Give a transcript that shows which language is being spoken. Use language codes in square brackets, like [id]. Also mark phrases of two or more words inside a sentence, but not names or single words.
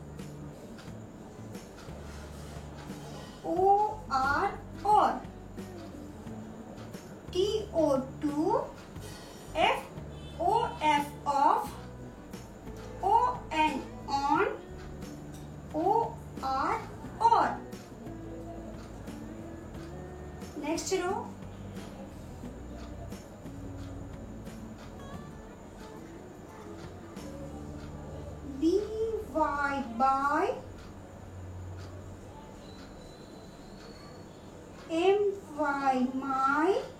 [en] O R or T O 2 F O F of O N on O R or. Next row, B Y by M Y my,